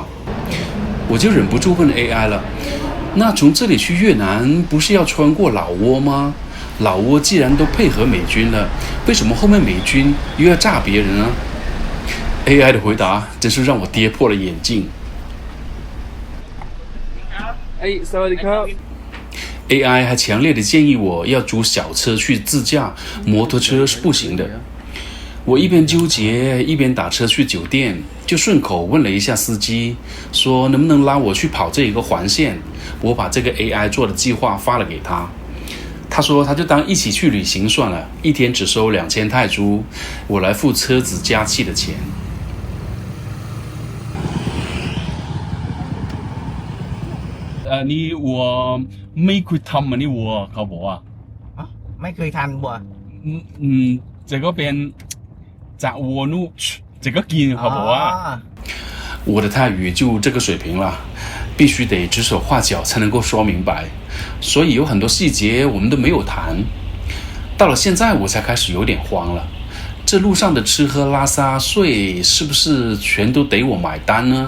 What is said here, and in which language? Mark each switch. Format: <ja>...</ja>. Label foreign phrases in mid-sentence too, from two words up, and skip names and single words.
<zh>我就忍不住问 AI 了，那从这里去越南不是要穿过老挝吗？老挝既然都配合美军了，为什么后面美军又要炸别人呢？ AI 的回答真是让我跌破了眼镜。</zh> <th>สวัสดีครับ</th> <zh>AI 还强烈的建议我要租小车去自驾，摩托车是不行的。我一边纠结一边打车去酒店，就顺口问了一下司机，说能不能拉我去跑这一个环线。我把这个 AI 做的计划发了给他，他说他就当一起去旅行算了，一天只收2000泰铢，我来付车子加气的钱。</zh> <th>นี่วัวไม่เคยทำอันนี้วัวเขาบอกว่า ไม่เคยทานวัว</th> <zh>这个边炸</zh> <th>วัวนู่</th> <zh>这个</zh> <th>กินเขาบอกว่า</th> <zh>我的泰语就这个水平了，必须得指手画脚才能够说明白，所以有很多细节我们都没有谈。到了现在我才开始有点慌了，这路上的吃喝拉撒睡是不是全都得我买单呢？</zh>